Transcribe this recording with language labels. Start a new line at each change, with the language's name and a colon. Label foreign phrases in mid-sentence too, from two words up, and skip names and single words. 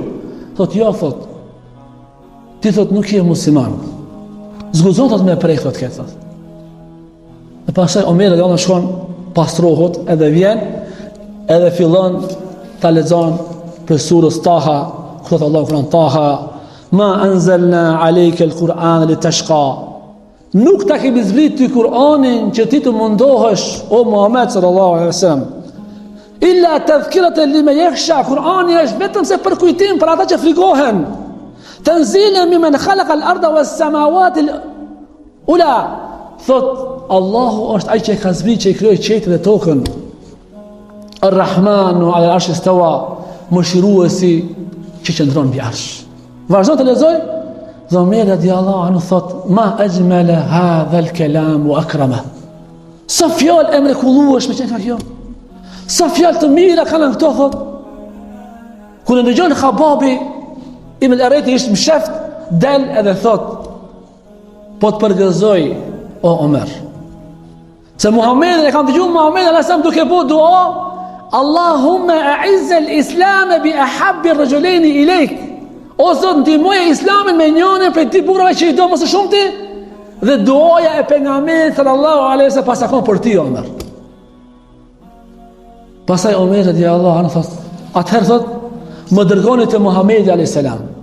Albanian: Thot, jo, thot, ti thot nuk je musliman, zguzon thot me prej thot këtë thot. Dhe pastaj Omer
Arabic: رضي الله عنه
Albanian: shkon pastrohet edhe vjen edhe fillon ta lexon për surës Taha, ku thot Allahu Kur'an Taha,
Arabic: ما أنزلنا عليك القرآن لتشقى.
Albanian: Nuk ta kemi zbrit ty Kur'anin që ti të mundohesh, o Muhammed
Arabic: صلى الله عليه وسلم. إلا تذكرة لمن يخشى.
Albanian: Kur'ani është vetëm se për kujtim për ata që frikohen.
Arabic: تنزيلا ممن خلق الأرض والسماوات العلى.
Albanian: Thot Allahu është ai që ka zbrit, që i krijoi qetin dhe tokën.
Arabic: الرحمن على العرش استوى,
Albanian: mëshiruesi që qëndron mbi arsh. Vazhdo të lexoj Dhe Omer
Arabic: رضي الله عنه
Albanian: thot,
Arabic: ما أجمل هذا الكلام وأكرم.
Albanian: Sa fjalë e mrekullueshme që ka kjo. Sa fjalë të mira kanë këto thot. Kur ndëgjon Khababi ibn al-Arati ishte msheft, del edhe thot, po të përgëzoj o Omer. Se Muhammed e kanë dëgjuar Muhammed alayhis duke bëu dua,
Arabic: اللهم أعز الإسلام بأحب الرجلين إليك.
Albanian: O Zot, ndihmoje Islamin me njërin prej ti burrave që i do më së shumti, dhe duaja e pejgamberit
Arabic: صلى الله عليه وسلم
Albanian: pasakon për ti Omer. Pastaj Omer
Arabic: رضي الله عنه
Albanian: thot, atëherë thot, më dërgoni te Muhamedi
Arabic: عليه السلام.